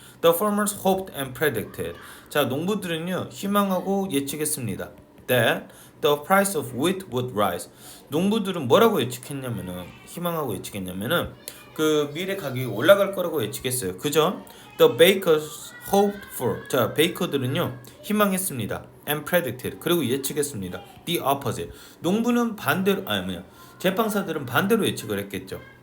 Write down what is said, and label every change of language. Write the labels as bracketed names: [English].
[English] The farmers hoped and predicted. [Korean] 자, 농부들은요 희망하고 예측했습니다. [English] That the price of wheat would rise. [Korean] 농부들은 뭐라고 희망하고 예측했냐면은 그 밀의 가격이 올라갈 거라고 예측했어요. [English] 그죠? The bakers hoped for. [Korean] 자, 베이커들은요 희망했습니다. [English] And predicted. [Korean] 그리고 예측했습니다. [English] The opposite. [Korean] 농부는 반대로 제빵사들은 반대로 예측을 했겠죠.